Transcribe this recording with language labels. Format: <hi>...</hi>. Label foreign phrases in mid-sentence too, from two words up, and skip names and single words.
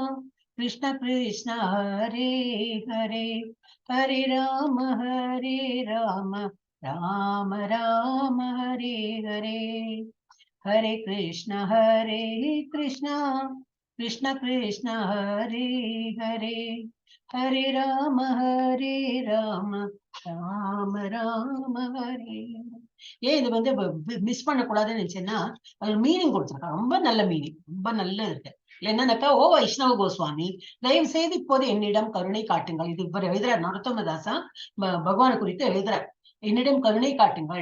<sa>कृष्ण हरे हरे हरे राम राम राम हरे हरे हरे कृष्ण कृष्ण कृष्ण हरे हरे हरे राम राम राम हरे</sa> <ta>ஏன் இது வந்து மிஸ் பண்ணக்கூடாதுன்னு நினைச்சேன்னா அது மீனிங் கொடுத்துருக்காங்க. ரொம்ப நல்ல மீனிங், ரொம்ப நல்ல இருக்கு. என்னன்னாக்கா, ஓ வைஷ்ணவ கோஸ்வாமி, தயவு செய்து இப்போது என்னிடம் கருணை காட்டுங்கள். இது இவர் எழுதுறார், நரோத்தமதாசா பகவான் குறித்து எழுதுறார். என்னிடம் கருணை காட்டுங்கள்.</ta>